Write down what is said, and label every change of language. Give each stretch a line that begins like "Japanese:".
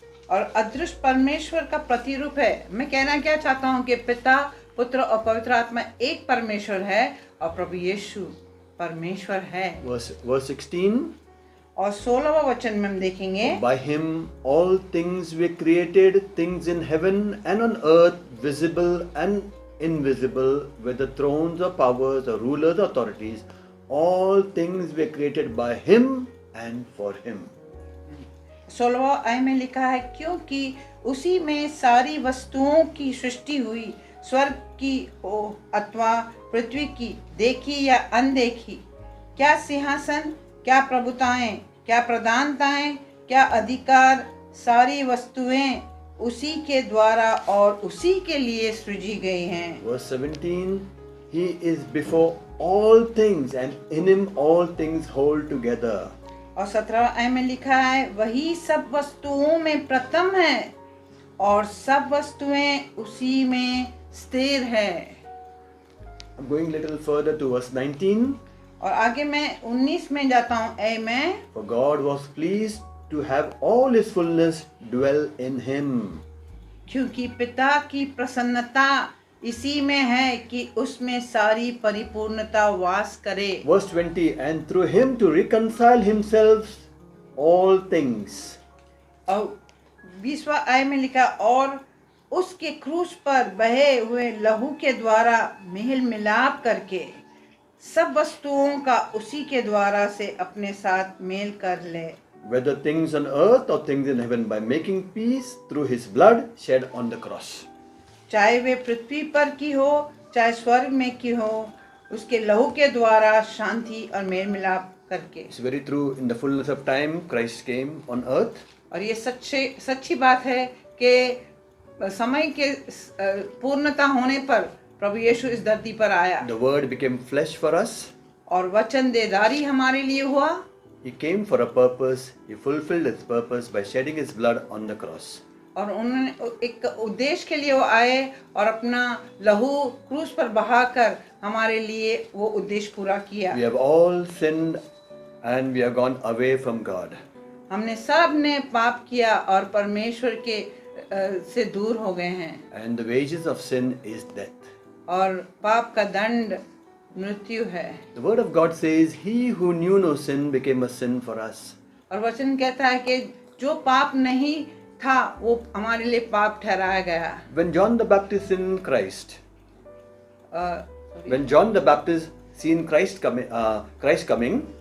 Hindi: और अदृश्य परमेश्वर का प्रतिरूप है। मैं कहना क्या चाहता हूँ कि पिता, पुत्र और पवित्र आत्मा एक परमेश्वर है और प्रभु यीशु परमेश्वर है।
English: Verse 16.
Hindi: और 16वां वचन में हम देखेंगे।
English: By Him all things were created, things in heaven and on earth, visible and invisible, whether thrones or powers or rulers or authorities, all things were created by Him and for Him.
Hindi: 16वां आय में लिखा है, क्योंकि उसी में सारी वस्तुओं की सृष्टि हुई, स्वर्ग की अथवा पृथ्वी की, देखी या अनदेखी, क्या सिंहासन, क्या प्रभुताएं, क्या प्रधानताएं, क्या अधिकार, सारी वस्तुएं उसी के द्वारा और उसी के लिए सृजी गई हैं।
English: Verse 17, He is before all things and in Him all things hold together.
Hindi: और 17वां आय में लिखा है, वही सब वस्तुओं में प्रथम है और सब वस्तुएं उसी में स्थिर है।
English: I'm going a little further to verse 19.
Hindi: और आगे मैं 19 में जाता हूँ। Amen.
English: For God was pleased to have all His fullness dwell in Him.
Hindi: क्योंकि पिता की प्रसन्नता इसी में है कि उसमें सारी परिपूर्णता वास करे।
English: Verse 20, and through Him to reconcile Himself all things.
Hindi: और 20वां आय में लिखा, और उसके क्रूस पर बहे हुए लहू के द्वारा मेल मिलाप करके सब वस्तुओं का उसी के द्वारा से अपने साथ मेल कर ले।
English: Whether things on earth or things in heaven, by making peace through His blood shed on the cross.
Hindi: चाहे वे पृथ्वी पर की हो चाहे स्वर्ग में की हो, उसके लहू के द्वारा शांति और मेल मिलाप करके।
English: It's very true. In the fullness of time, Christ came on earth.
Hindi: और ये सच्ची बात है कि समय के पूर्णता होने पर प्रभु यीशु इस धरती पर आया।
English: The Word became flesh for us.
Hindi: और वचन देदारी हमारे लिए हुआ।
English: He came for a purpose. He fulfilled His purpose by shedding His blood on the cross.
Hindi: और उन्होंने एक उद्देश्य के लिए वो आए और अपना लहू क्रूस पर बहाकर हमारे लिए वो उद्देश्य पूरा किया।
English: We have all sinned and we have gone away from God.
Hindi: हमने सब ने पाप किया और परमेश्वर के से दूर हो गए हैं।
English: And the wages of sin is death.
Hindi: और पाप का दंड मृत्यु है।
English: The Word of God says, He who knew no sin became a sin for us.
Hindi: और वचन कहता है कि जो पाप नहीं था वो हमारे लिए पाप ठहराया गया।
English: When John the Baptist seen Christ, when John the Baptist seen Christ coming,